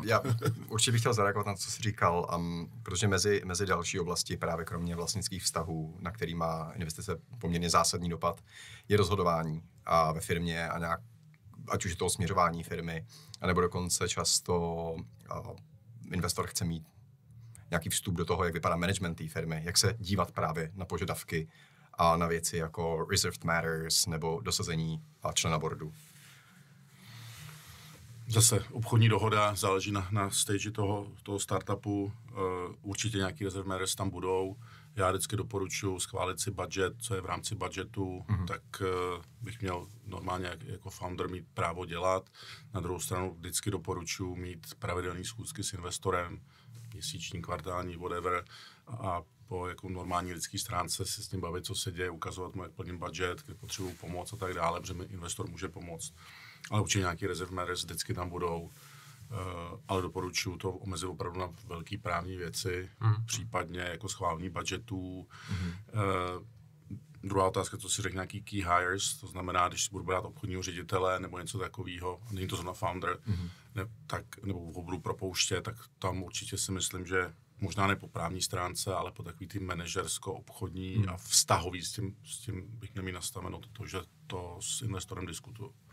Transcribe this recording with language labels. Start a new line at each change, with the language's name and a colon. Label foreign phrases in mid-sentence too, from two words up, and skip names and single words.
Czech: Já určitě bych chtěl zareagovat na to, co jsi říkal, protože mezi další oblasti, právě kromě vlastnických vztahů, na který má investice poměrně zásadní dopad, je rozhodování a ve firmě a nějak, ať už je to směřování firmy, anebo dokonce často investor chce mít nějaký vstup do toho, jak vypadá management té firmy, jak se dívat právě na požadavky a na věci jako
English: reserved matters
Czech: nebo dosazení člena boardu. Zase obchodní dohoda, záleží na stage toho startupu, určitě nějaký
English: reserve matters
Czech: tam budou, Já vždycky doporučuji schválit si budget, co je v rámci budgetu, tak bych měl normálně jako founder mít právo dělat. Na druhou stranu vždycky doporučuji mít pravidelné schůzky s investorem, měsíční, kvartální, whatever, a po jako normální lidské stránce se s ním bavit, co se děje, ukazovat mu, jak plním budget, kde potřebuji pomoc a tak dále, protože mi investor může pomoct. Ale určitě nějaký
English: reserve matters
Czech: vždycky tam budou. Ale doporučuji to omezit opravdu na velké právní věci, případně jako schválení budgetů. Druhá otázka, co si řekl, nějaký
English: key hires,
Czech: to znamená, když si budu brát obchodního ředitele nebo něco takového, není to zrovna founder, nebo ho budu propouštět, tak tam určitě si myslím, že možná ne po právní stránce, ale po takový tým manažersko-obchodní a vztahový, s tím bych měl mít nastaveno to, že to s investorem diskutuju.